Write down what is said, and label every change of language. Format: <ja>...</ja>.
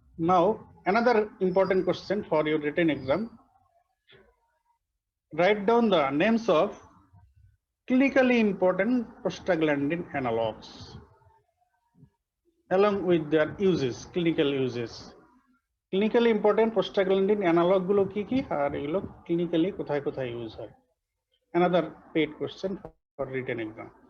<en>Now, another important question for your written exam. Write down the names of clinically important prostaglandin analogs along with their uses, clinical uses. Clinically important prostaglandin analog</en> <bn>গুলো কি কি আর এগুলো clinically কোথায় কোথায় use হয়?</bn> <en>Another paid question for written exam.</en>